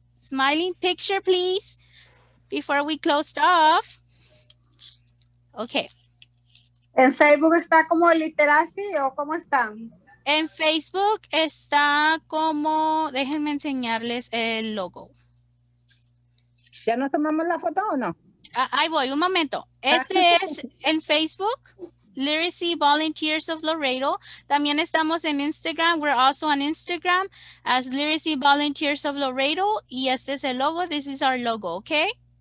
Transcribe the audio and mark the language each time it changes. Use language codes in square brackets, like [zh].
[en] Smiling picture, please, before we close off. Okay. [es] ¿En Facebook está como literacy o cómo está? En Facebook está como, déjenme enseñarles el logo. ¿Ya nos tomamos la foto o no? Ahí voy, un momento. Este es en Facebook, Literacy Volunteers of Laredo. También estamos en Instagram. [en] We're also on Instagram as Literacy Volunteers of Laredo. [es] Y este es el logo. [en] This is our logo, okay?